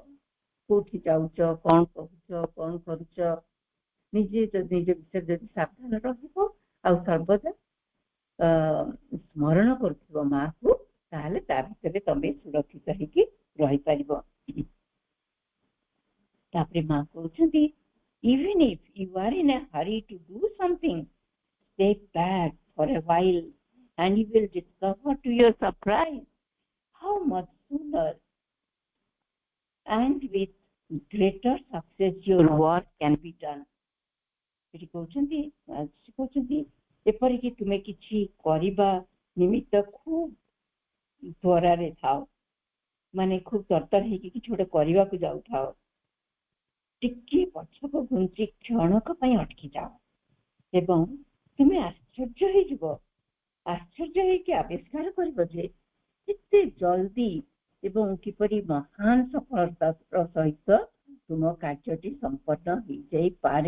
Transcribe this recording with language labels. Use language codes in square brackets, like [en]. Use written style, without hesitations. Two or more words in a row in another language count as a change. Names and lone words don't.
[or] କୋଉଠି ଯାଉଛ, କଣ କହୁଛ, କଣ କରୁଛ, ନିଜେ ନିଜ ବିଷୟରେ ଯଦି ସାବଧାନ ରହିବ ଆଉ ସର୍ବଦା ସ୍ମରଣ କରୁଥିବ ମାକୁ, ତାହେଲେ ତା ଭିତରେ ତମେ ସୁରକ୍ଷିତ ହେଇକି ରହିପାରିବ। ତାପରେ ମା କହୁଛନ୍ତି [en] even if you are in a hurry to do something, step back for a while and you will discover to your surprise how much sooner and with greater success your work can be done। [or] ଏଠି କହୁଛନ୍ତି ଏପରିକି ତୁମେ କିଛି କରିବା ନିମିତ୍ତ ଖୁବ ତ୍ୱରାରେ ଥାଅ, ମାନେ ଖୁବ ତରତର ହେଇକି କିଛି ଗୋଟେ କରିବାକୁ ଯାଉଥାଅ, ଟିକେ ପଛକୁ ଘୁଞ୍ଚି କ୍ଷଣକ ପାଇଁ ଅଟକି ଯାଅ ଏବଂ ତୁମେ ଆଶ୍ଚର୍ଯ୍ୟ ହେଇକି ଆବିଷ୍କାର କରିବ ଯେ କେତେ ଜଲ୍ଦି ଏବଂ କିପରି ମହାନ ସଫଳତାର ସହିତ ତୁମ କାର୍ଯ୍ୟଟି ସମ୍ପନ୍ନ ହେଇଯାଇପାରେ।